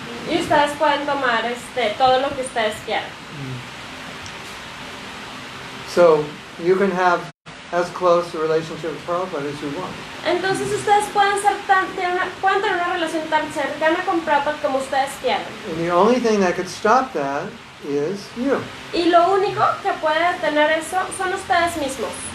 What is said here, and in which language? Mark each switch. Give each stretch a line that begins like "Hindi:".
Spanish: Y ustedes pueden tomar todo lo que ustedes quieran.
English: So you can have as close a relationship with Prabhupada as you want.
Spanish: Entonces ustedes pueden tener una relación tan cercana con Prabhupada como ustedes quieran.
English: And the only thing that could stop that is you.
Spanish: Y lo único que puede detener eso son ustedes mismos.